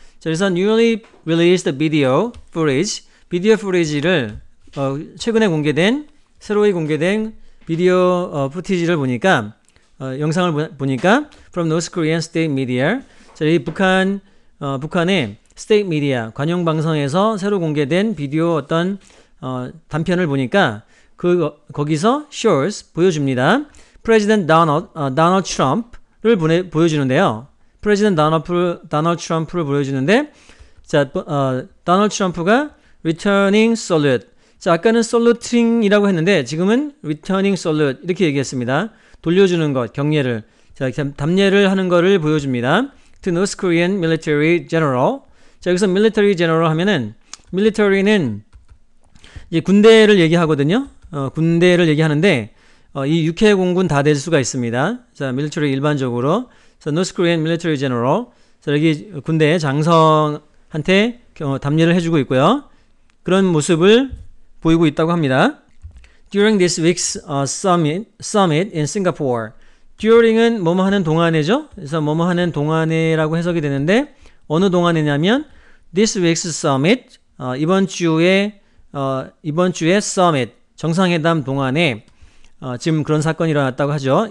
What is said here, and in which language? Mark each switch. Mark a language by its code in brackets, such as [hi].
[ko] 자, 그래서 [en] newly released video footage [ko] 를 최근에 공개된, 새로이 공개된 비디오 푸티지를 보니까 영상을 보니까 [en] from North Korean state media. [ko] 자, 이 북한의 state media 관영 방송에서 새로 공개된 비디오 어떤 단편을 보니까 거기서 shows 보여줍니다. President Donald Trump를 보여주는데요. President Donald Trump를 보여주는데, 자, Donald Trump가 returning salute. 자, 아까는 saluting이라고 했는데 지금은 returning salute 이렇게 얘기했습니다. 돌려주는 것, 경례를. 자, 답례를 하는 거를 보여줍니다. [en] To North Korean military general. [ko] 자, 여기서 military general 하면은 military는 이제 군대를 얘기하거든요. 군대를 얘기하는데 이 육해 공군 다 될 수가 있습니다. 자, military 일반적으로. [en] 자, North Korean military general. [ko] 자, 여기 군대의 장성한테 답례를 해주고 있고요. 그런 모습을 보이고 있다고 합니다. [en] During this week's summit in Singapore. [ko] During은 뭐뭐 하는 동안에죠. 그래서 뭐뭐 하는 동안에라고 해석이 되는데 어느 동안에냐면 [en] this week's summit, [ko] 이번 주에 summit, 정상회담 동안에 지금 그런 사건이 일어났다고 하죠.